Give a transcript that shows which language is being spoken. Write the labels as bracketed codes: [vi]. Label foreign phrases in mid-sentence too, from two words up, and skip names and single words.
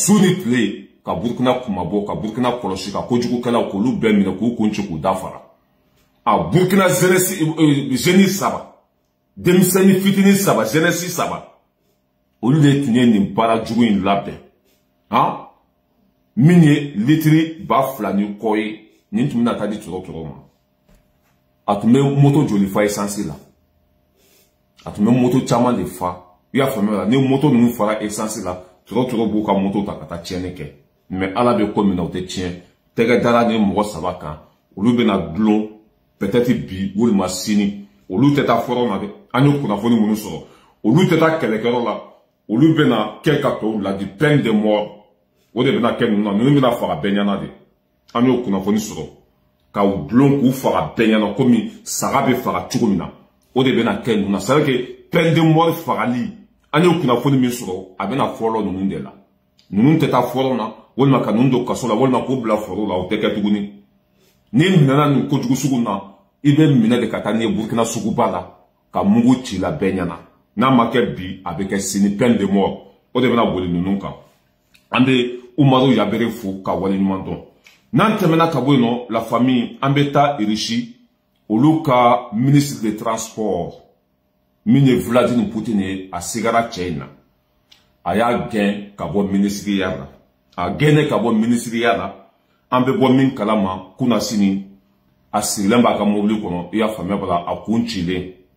[bm] su ni tile ka Burkina kumabɔ ka Burkina kɔlɔsi ka kojugukɛlaw k'olu bɛɛ minɛ k'u kun ci k'u dafara a Burkina jeunesse saba denmisɛnnin fitinin saba jeunesse saba olu de tun ye nin baara jugu in labɛn min ye litiri 2,000 ni kɔ ye nin tun bɛna taa di tɔrɔtɔrɔw ma a tun bɛ moto joli fa essence la a tun bɛ moto caman de fa i y'a faamuya la ni moto ninnu fara essence la tɔrɔtɔrɔw b'u ka moto ta ka taa tiɲɛni kɛ mais ala bɛ ko min na o tɛ tiɲɛ tɛgɛ dara ni mɔgɔ saba kan olu bɛna dulon peut-être bi walima sini olu tɛ taa fɔrɔ na dɛ an ye kunnafoni minnu sɔrɔ olu tɛ taa kɛlɛkɛyɔrɔ la olu bɛna kɛ ka tɔw ladi [fr] peine de mort [bm] o de bɛna kɛ ninnu na ninnu bɛna faga bɛɛ ɲɛna de an y'o kunnafoni sɔrɔ k'aw dulon k'u faga bɛɛ ɲɛna komi saga bɛ faga cogo min na o de bɛna kɛ ninnu na [fr] c'est à dire que peine de mort [bm] fagali an y'o kunnafoni min sɔrɔ a bɛna fɔlɔ ninnu de la ninnu tɛ taa fɔlɔ na walima ka ninnu don kaso la walima k'u bila foro la o tɛ kɛ tuguni n'i minɛna nin kojugu sugu na i bɛ minɛ de ka taa n'i ye Burkina suguba la ka mugu ci la bɛɛ ɲɛna n'a ma kɛ bi a bɛ kɛ sini [fr] peine de mort [bm] o de bɛna boli ninnu kan an bɛ Umaru Yabere fo ka waleɲuman dɔn n'an tɛmɛna ka bɔ yen nɔ [fr] la famille [bm] an bɛ taa Russie olu ka [fr] ministre de transport [bm] min ye Vladimir Poutine ye a sigara cɛ in na a y'a gɛn ka bɔ ministeriya la a gɛnnen ka bɔ ministeriya la an bɛ bɔ min kalama kunna sini a sirilen b'a ka mobili kɔnɔ i y'a faamuya bala a kun cilen